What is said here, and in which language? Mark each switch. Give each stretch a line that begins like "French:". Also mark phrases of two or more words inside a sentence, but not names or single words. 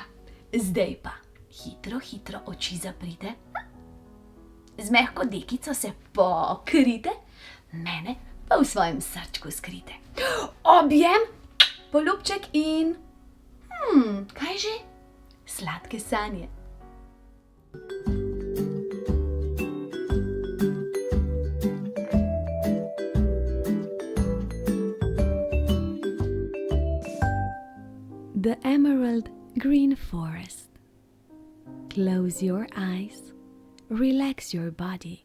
Slovenian: Zdaj pa hitro, hitro oči zaprite. Z mehko dekico se pokrite, mene pa v svojem srčku skrite. Objem, poljubček in... kaj že? Sladke sanje.
English: The emerald green forest. Close your eyes, relax your body.